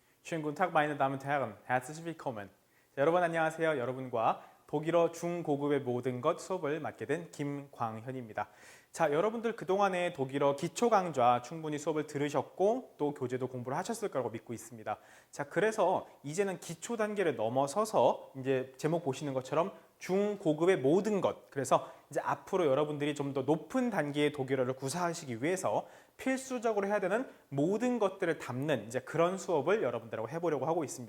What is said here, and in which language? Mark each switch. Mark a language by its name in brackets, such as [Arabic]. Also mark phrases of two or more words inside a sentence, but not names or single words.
[German] Schönen guten Tag, meine Damen und Herren. Herzlich willkommen. [Korean] 자, 여러분 안녕하세요. 여러분과 독일어 중고급의 모든 것 수업을 맡게 된 김광현입니다. 자, 여러분들 그동안에 독일어 기초 강좌 충분히 수업을 들으셨고 또 교재도 공부를 하셨을 거라고 믿고 있습니다. 자, 그래서 이제는 기초 단계를 넘어서서 이제 제목 보시는 것처럼 중고급의 모든 것, 그래서 이제 앞으로 여러분들이 좀 더 높은 단계의 독일어를 구사하시기 위해서 필수적으로 해야 되는 모든 것들을 담는 이제 그런 수업을 여러분들하고 해보려고 하고 있습니다.